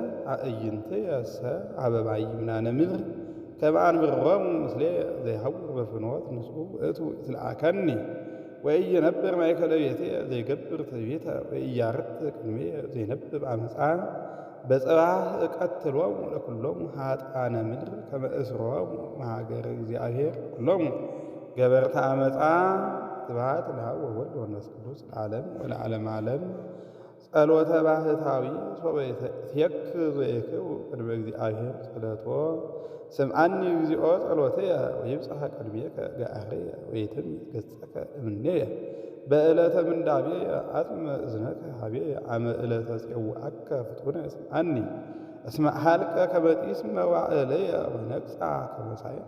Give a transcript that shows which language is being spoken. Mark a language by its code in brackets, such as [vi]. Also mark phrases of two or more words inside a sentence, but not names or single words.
[gez] አበባይ ምናነ ምድር ከመ አንብሮሙ ምስሌየ ዘይሐውር በፍኖት ንጹሕ ውእቱ ይትለአከኒ ወኢይነብር ማእከለ ቤትየ ዘይገብር ትዕቢተ ወኢያርት ቅድሜየ ዘይነብብ አመፃ በጽባሕ እቀትሎሙ ለኵሎሙ ኃጥአነ ምድር ከመ እስሮሙ መሃገረ እግዚአብሔር ኩሎሙ ገበርተ አመፃ ስብሐት ለአብ ወወልድ ወመንፈስ ቅዱስ ለዓለም ወለዓለመ ዓለም። ጸሎተ ባህታዊ ሶበ ይትየክዝ ዘይክው ቅድመ እግዚአብሔር ጸሎቶ ስምዓኒ እግዚኦ ጸሎትየ ወይብጽሐ ቅድሜከ ገአርየ ወይትምይት ገጸከ እምኔየ በዕለተ ምንዳቤየ አጽመ እዝነከ ኀቤየ አመ ዕለተ ጽዋዐከ ፍጡነ ስምዓኒ እስመ ኀልቀ ከመ ጢስ መዋዕለየ ወነቅጻ ከመ ሳዕር